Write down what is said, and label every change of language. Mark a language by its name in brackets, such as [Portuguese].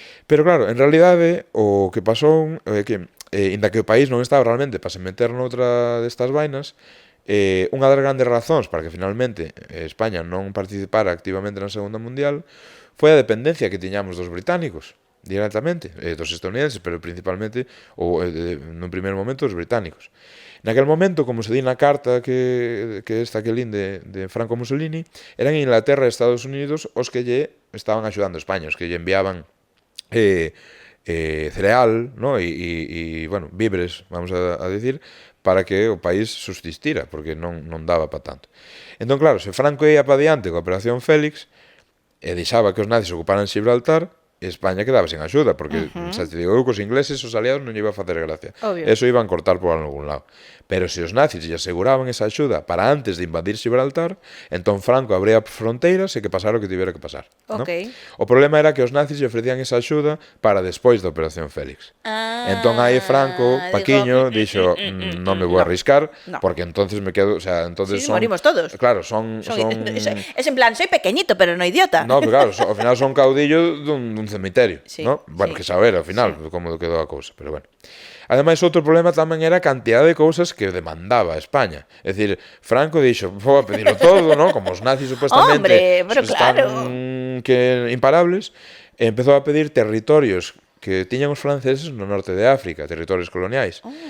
[Galician] Pero claro, en realidade o que pasou é que inda que o país non estaba realmente para se meter noutra destas vainas, unha das grandes razóns para que finalmente España non participara activamente na Segunda Mundial foi a dependencia que tiñamos dos británicos directamente, dos estadounidenses, pero principalmente ou no primeiro momento dos británicos. Naquel momento, como se di na carta que esta que lin de Franco Mussolini, eran Inglaterra e Estados Unidos os que lle estaban axudando a España, os que lle enviaban cereal, ¿no? E bueno, víveres, [Spanish] vamos a decir, [Galician] para que o país subsistira, porque non daba para tanto. Entón, claro, se Franco ia para diante coa Operación Félix e deixaba que os nazis ocuparan Gibraltar, España quedaba sen axuda, porque, xa te digo, eu cos ingleses, os aliados non lle iba a facer gracia. Obvio. Eso iban cortar por algún lado. Pero se os nazis lle aseguraban esa axuda para antes de invadir Gibraltar, entón Franco abría fronteiras e que pasara o que tivera que pasar. ¿no? O problema era que os nazis lle ofrecían esa axuda para despois da Operación Félix. Entón aí Franco, Paquiño, dixo, non me vou arriscar, [Spanish] porque entonces me quedo, o sea, entonces son... [Galician] morimos todos. Claro, son... [Spanish] Es en plan, soy pequeñito, pero no idiota. [Galician] No, pero claro, ao final son caudillo dun cemiterio, sí, ¿no? Bueno, sí, que saber ao final como quedou a cousa, pero bueno. Ademais, outro problema tamén era a cantidad de cousas que demandaba España. É dicir, Franco dixo, vou a pedirlo todo, ¿no? Como os nazis supostamente están que imparables, e empezou a pedir territorios que tiñan os franceses no norte de África, territorios coloniais.